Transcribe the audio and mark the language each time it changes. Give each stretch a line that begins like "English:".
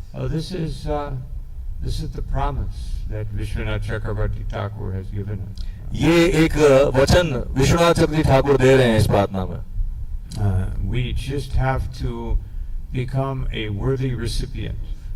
English: This is the promise that Vishwanath Chakravarti Thakur has given us.
Hindi: ये एक वचन विश्वनाथ चक्रवर्ती ठाकुर दे रहे हैं इस प्रार्थना में.
English: We just have to become a worthy recipient.